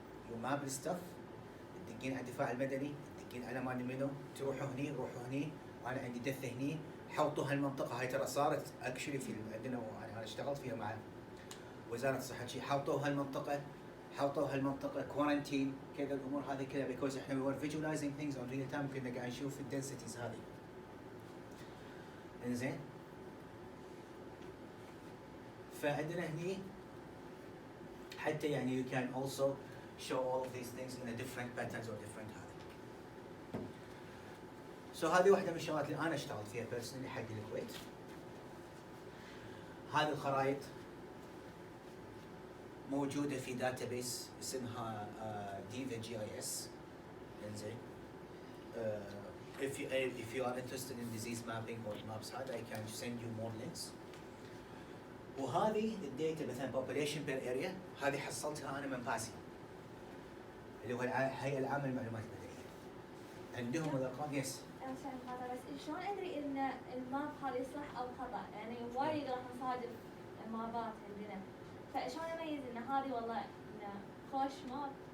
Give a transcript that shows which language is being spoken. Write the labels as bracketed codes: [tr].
[en] you map الستاف [ar] تدقين على الدفاع المدني تدقين على مال منو تروحوا هني روحوا هني انا عندي دثه هني حوطوا هالمنطقه هاي ترى صارت اكشلي في عندنا انا اشتغلت فيها مع وزاره الصحه شيء حوطوا هالمنطقه كورنتين كذا الامور هذه كلها بيكوز احنا [en] we are visualizing things on real time [ar] كنا قاعد نشوف الدنسيتيز هذه. انزين فعندنا هني حتى يعني [en] you can also show all of these things in a different patterns or different هذه. [ar] So هذه واحدة من الشغلات اللي أنا اشتغلت فيها personally حق الكويت. هذه الخرائط موجودة في database اسمها Diva GIS. إنزين. [en] If you are interested in disease mapping or maps هذا I can send you more links. [ar] وهذه الداتا مثلا [en] population per area [ar] هذه حصلتها انا من باسي اللي هو الهيئه العامه للمعلومات المدنيه. عندهم الارقام يس. بس شلون ادري ان الماب هذه صح او خطا؟ يعني وايد راح نصادف مابات عندنا فشلون اميز ان هذه والله إن خوش ماب